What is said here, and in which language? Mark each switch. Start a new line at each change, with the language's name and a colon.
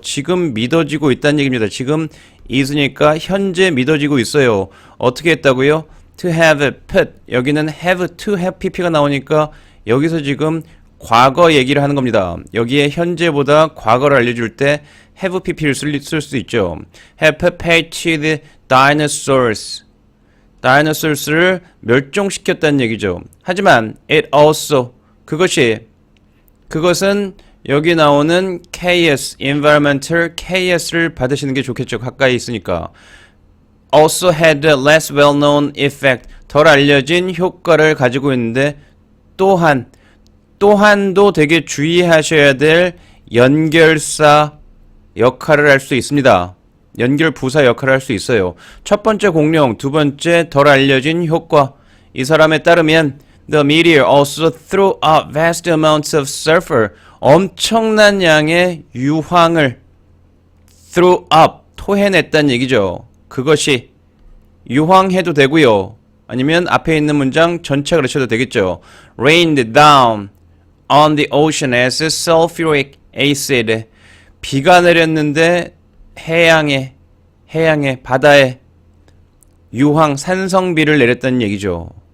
Korean: 지금 믿어지고 있다는 얘기입니다. 지금 is니까 현재 믿어지고 있어요. 어떻게 했다고요?
English: to have put
Korean: 여기는 have to have pp가 나오니까 여기서 지금 과거 얘기를 하는 겁니다. 여기에 현재보다 과거를 알려줄 때 have pp를 쓸 수 있죠.
English: have perpetuated dinosaurs. dinosaurs를
Korean: 멸종시켰다는 얘기죠. 하지만
English: it also
Korean: 그것은 여기 나오는 chaos, environmental chaos를 받으시는 게 좋겠죠. 가까이 있으니까.
English: also had a less well-known effect.
Korean: 덜 알려진 효과를 가지고 있는데 또한도 되게 주의하셔야 될 연결사 역할을 할 수 있습니다. 연결부사 역할을 할 수 있어요. 첫 번째 공룡, 두 번째 덜 알려진 효과. 이 사람에 따르면
English: The meteor also threw up vast amounts of sulfur.
Korean: 엄청난 양의 유황을
English: threw up,
Korean: 토해냈다는 얘기죠. 그것이 유황해도 되고요. 아니면 앞에 있는 문장 전체 그러셔도 되겠죠.
English: Rained down on the ocean as sulfuric acid.
Korean: 비가 내렸는데 해양에 바다에 유황 산성비를 내렸다는 얘기죠.